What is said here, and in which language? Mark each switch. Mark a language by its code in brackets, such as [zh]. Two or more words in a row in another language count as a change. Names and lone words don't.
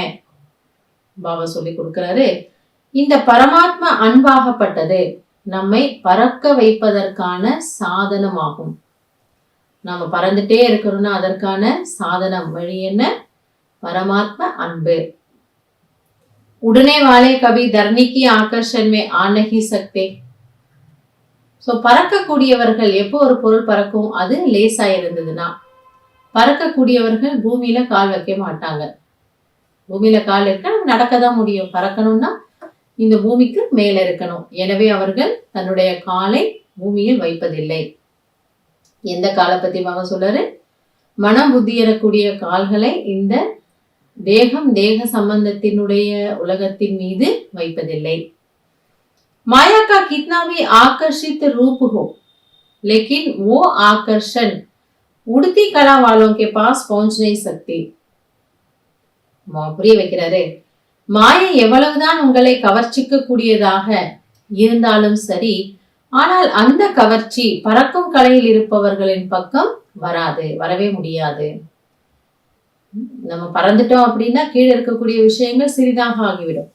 [ta] பாபா சொல்லி கொடுக்கிறாரு, இந்த பரமாத்ம அன்பாகப்பட்டது நம்மை பறக்க வைப்பதற்கான சாதனமாகும். நாம பறந்துட்டே இருக்கணும்னா அதற்கான சாதனம் வழி என்ன? பரமாத்ம அன்பு. [hi] उड़ने वाले कभी धरनी की आकर्षण में आ नहीं सकते. [ta] சோ பறக்கக்கூடியவர்கள் எப்போ ஒரு பொருள் பறக்கும்? அது லேசா இருந்ததுன்னா. பறக்கக்கூடியவர்கள் பூமியில கால் வைக்க மாட்டாங்க. பூமியில கால் இருக்க நடக்கதான் முடியும். பறக்கணும்னா இந்த பூமிக்கு மேல இருக்கணும். எனவே அவர்கள் தன்னுடைய காலை பூமியில் வைப்பதில்லை. எந்த காலை பத்தி பாபா சொல்றாரு? மனம் புத்தி எனக்கூடிய கால்களை இந்த தேகம் தேக சம்பந்தத்தினுடைய உலகத்தின் மீது வைப்பதில்லை. [hi] माया का कितना भी आकर्षित रूप हो, लेकिन वो आकर्षण उड़ती कला वालों के पास पहुंच नहीं सकती. [ta] புரிய வைக்கிறாரு, மாயை எவ்வளவுதான் உங்களை கவர்ச்சிக்க கூடியதாக இருந்தாலும் சரி, ஆனால் அந்த கவர்ச்சி பறக்கும் கலையில் இருப்பவர்களின் பக்கம் வரவே முடியாது. நம்ம பறந்துட்டோம் அப்படின்னா கீழே இருக்கக்கூடிய விஷயங்கள் சிறிதாக ஆகிவிடும்.